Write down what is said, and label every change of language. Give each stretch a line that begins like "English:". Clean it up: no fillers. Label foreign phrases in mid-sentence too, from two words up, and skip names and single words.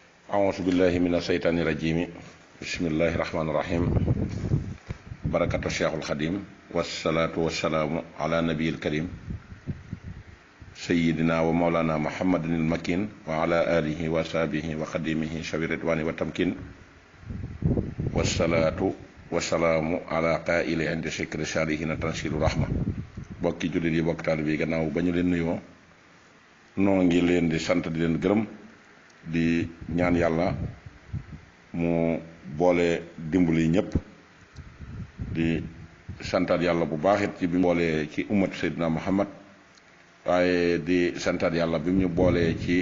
Arabic: أعوذ بالله من الشيطان الرجيم بسم الله الرحمن الرحيم بركة الشيخ الخديم والصلاة والسلام على نبي الكريم سيدنا ومولانا محمد المكين وعلى آله وصحبه وخديمه شوي الرضوان والتمكين والصلاة والسلام على قائل عند شكر الصالحين تنزيل الرحمة
Wolof: bokki jullit yi bokk taalibe yi gannaaw ba ñu leen nuyoo noo ngi leen di sant di leen gërëm di ñaan yàlla mu boole dimbali ñëpp di santaat yàlla bu baax it ci bi mu boolee ci ummat Seydina Muhammad waaye di santaat yàlla bi mu ñu boolee ci